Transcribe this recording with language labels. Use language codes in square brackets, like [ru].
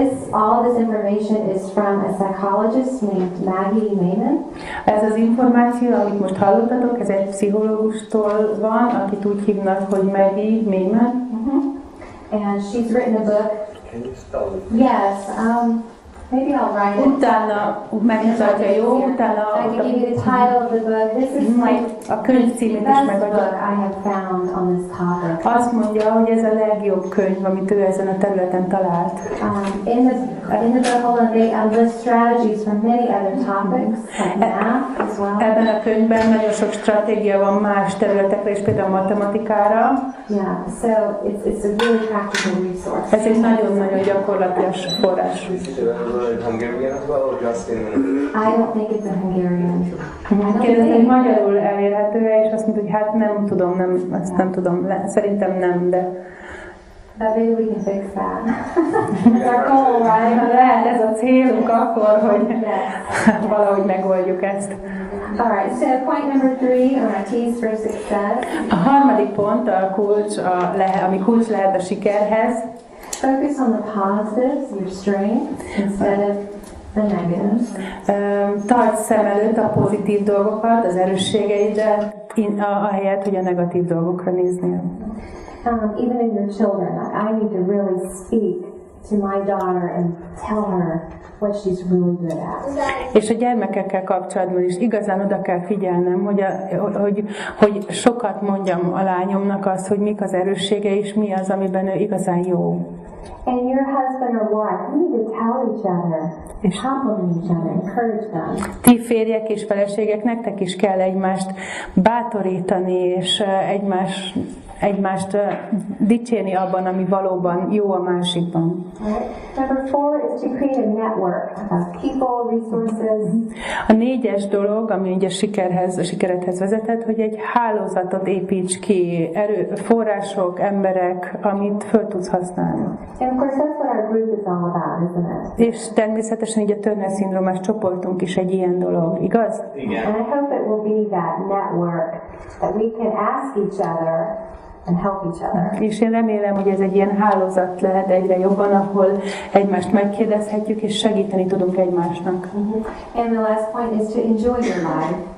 [en] All this information is from a psychologist named Maggie Mayman. [hu] Ez az információ, amit most hallottatok, ez egy pszichológustól van, akit úgy hívnak, hogy Maggie Mayman. [en] And she's written a book. Can you spell it? Yes. Maybe I'll write it. [hu] Utána megmutatja, jó? Utána [en] I can give you the title of the book. This is like [hu] a könyv címét is [en] the best [hu] megadja. [en] book I have found on this topic. [hu] Azt mondja, hogy ez a legjobb könyv, amit ő ezen a területen talált. [en] In the book, they list strategies from many other topics, like math as well. [hu] Ebben a könyvben nagyon sok stratégia van más területekre, és például matematikára. [en] Yeah, so it's a really practical resource. [hu] Ez egy nagyon-nagyon gyakorlatias forrás. [en] Hungarian as well, or just in? I don't think it's a Hungarian. [hu] Kérdezem, hogy magyarul elérhető-e, és azt mondta, hogy hát nem tudom, ezt nem tudom, szerintem nem, de... [en] But maybe we can fix that. That's our goal, right? [hu] Lehet ez a célunk akkor, hogy valahogy megoldjuk ezt. [en] Alright, so point number 3 on our keys for success. [hu] A harmadik pont, a kulcs, ami kulcs lehet a sikerhez. [en] Focus on the positives, your strengths, instead of the negatives. [hu] Tarts szem előtt a pozitív dolgokat, az erősségeidet, ahelyett, hogy a negatív dolgokra néznél. [en] Even in your children, I need to really speak to my daughter and tell her what she's really good at. [hu] És a gyermekekkel kapcsolatban is igazán oda kell figyelnem, hogy sokat mondjam a lányomnak azt, hogy mik az erősségei, és mi az, amiben ő igazán jó. [en] And your husband or wife, you need to tell each other, compliment each other, encourage them. [hu] Ti férjek és feleségek, nektek is kell egymást bátorítani, és egymást dicsérni abban, ami valóban jó a másikban. [en] Number 4 is to create a network of people, resources. [hu] A 4. dolog, ami ugye a sikeredhez vezetett, hogy egy hálózatot építs ki, források, emberek, amit föl tudsz használni. [en] And of course that's what our group is all about, isn't it? [hu] És természetesen így a Turner-szindrómás csoportunk is egy ilyen dolog, igaz? Igen. [en] And I hope it will be that network that we can ask each other and help each other. [hu] És én remélem, hogy ez egy ilyen hálózat lehet egyre jobban, ahol egymást megkérdezhetjük, és segíteni tudunk egymásnak. [en] And the last point is to enjoy your life.